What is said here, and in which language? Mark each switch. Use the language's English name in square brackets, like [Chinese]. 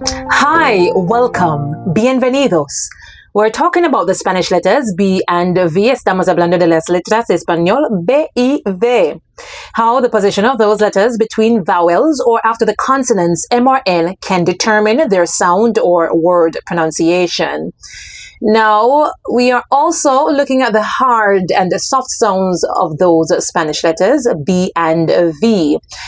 [English] Hi, welcome, [Spanish] bienvenidos. [English] We're talking about the Spanish letters B and V. [Spanish] Estamos hablando de las letras español B y V. [English] How the position of those letters between vowels or after the consonants M or N can determine their sound or word pronunciation. Now, we are also looking at the hard and the soft sounds of those Spanish letters B and V.